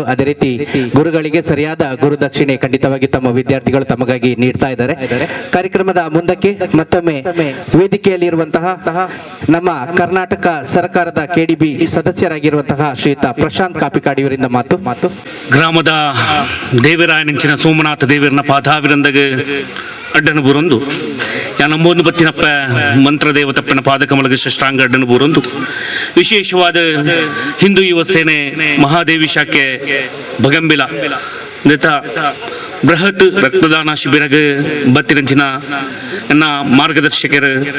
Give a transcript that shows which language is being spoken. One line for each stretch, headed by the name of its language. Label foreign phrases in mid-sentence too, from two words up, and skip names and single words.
Kannada: ಅದೇ ರೀತಿ ಗುರುಗಳಿಗೆ ಸರಿಯಾದ ಗುರುದಕ್ಷಿಣೆ ಖಂಡಿತವಾಗಿ ತಮ್ಮ ವಿದ್ಯಾರ್ಥಿಗಳು ತಮಗಾಗಿ ನೀಡ್ತಾ ಇದ್ದಾರೆ. ಕಾರ್ಯಕ್ರಮದ ಮುಂದಕ್ಕೆ ಮತ್ತೊಮ್ಮೆ ವೇದಿಕೆಯಲ್ಲಿರುವಂತಹ ನಮ್ಮ ಕರ್ನಾಟಕ ಸರ್ಕಾರದ KDB ಸದಸ್ಯರಾಗಿರುವಂತಹ ಶ್ರೀಯುತ ಪ್ರಶಾಂತ್ ಕಾಪಿಕಾಡಿ ಇವರಿಂದ ಮಾತು.
Tulu: ಗ್ರಾಮದ ದೇವರಾಯನಿಂಚಿನ ಸೋಮನಾಥ ದೇವರನ ಪಾದಾವಿರಂದಗೆ ಅಡ್ಡನು ಬೂರೊಂದು ನಂಬೊಂದು ಬತ್ತಿನಪ್ಪ ಮಂತ್ರ ದೇವತಪ್ಪನ ಪಾದಕಮಲಗೆ ಷಷ್ಟಾಂಗ ಅಡ್ಡನು ಬೂರೊಂದು ವಿಶೇಷವಾದ ಹಿಂದೂ ಯುವ ಸೇನೆ ಮಹಾದೇವಿ ಶಾಖೆ ಭಗಂಬಿಲ ಬೃಹತ್ ರಕ್ತದಾನ ಶಿಬಿರಗೆ ಬತ್ತಿನಂಚಿನ ನನ್ನ ಮಾರ್ಗದರ್ಶಕರು